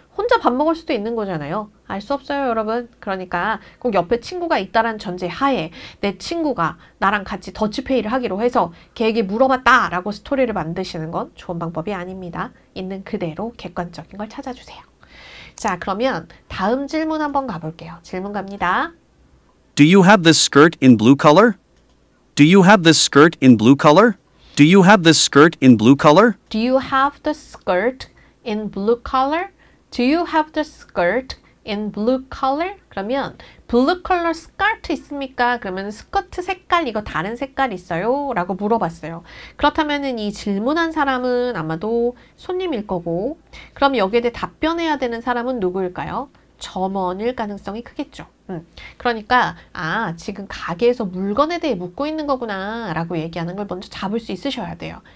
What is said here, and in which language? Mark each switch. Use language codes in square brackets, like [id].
[ko] 혼자 밥 먹을 수도 있는 거잖아요. 알 수 없어요, 여러분. 그러니까 꼭 옆에 친구가 있다는 전제 하에 내 친구가 나랑 같이 더치페이를 하기로 해서 걔에게 물어봤다라고 스토리를 만드시는 건 좋은 방법이 아닙니다. 있는 그대로 객관적인 걸 찾아주세요. 자, 그러면 다음 질문 한번 가볼게요. 질문 갑니다. [en] Do you have this skirt in blue color? Do you have this skirt in blue color? Do you have this skirt in blue color? Do you have the skirt in blue color? Do you have the skirt in blue color? [ko] 그러면 blue color skirt 있습니까? 그러면 스커트 색깔 이거 다른 색깔 있어요? 라고 물어봤어요. 그렇다면 이 질문한 사람은 아마도 손님일 거고 그럼 여기에 대해 답변해야 되는 사람은 누구일까요? 점원일 가능성이 크겠죠. 그러니까 지금 가게에서 물건에 대해 묻고 있는 거구나 라고 얘기하는 걸 먼저 잡을 수 있으셔야 돼요.